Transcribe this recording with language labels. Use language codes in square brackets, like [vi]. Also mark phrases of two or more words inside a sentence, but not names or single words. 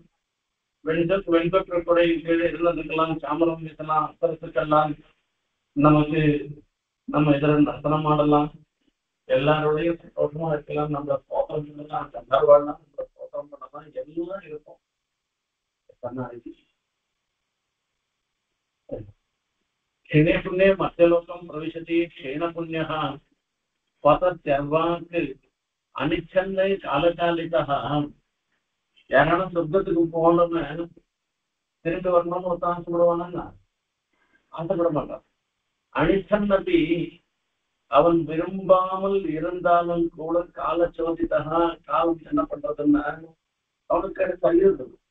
[ta] வெண்பற்ற கொடை கீழே இருந்திருக்கலாம், சாமரம் வீசலாம், அக்கரத்துக்கெல்லாம் நமக்கு நம்ம எதிர நர்த்தனம் ஆடலாம், எல்லாரோடையும் சந்தோஷமா இருக்கலாம், நம்ம ஸ்தோத்திரம் பண்ணலாம், கண்டர்வாடலாம், நம்ம ஸ்தோத்திரம் பண்ணலாம், எல்லாம் இருக்கும். [sa] क्षीणे पुण्ये मध्यलोकं प्रविशति क्षीण पुण्यः पतत्यर्वाक् अनिच्छन्नै कालकालिकः. [ta] யாராலும் சொர்க்கத்துக்கு போகணும்னு திரும்பி வரணும்னு ஒருத்தன் ஆசைப்படுவானா? ஆசைப்பட மாட்டான். அனிச்சன் அப்படி அவன் விரும்பாமல் இருந்தாலும் கூட காலச்சோதிதா காலம் என்ன பண்றதுன்னா அவனுக்கு அது தள்ளிடுது.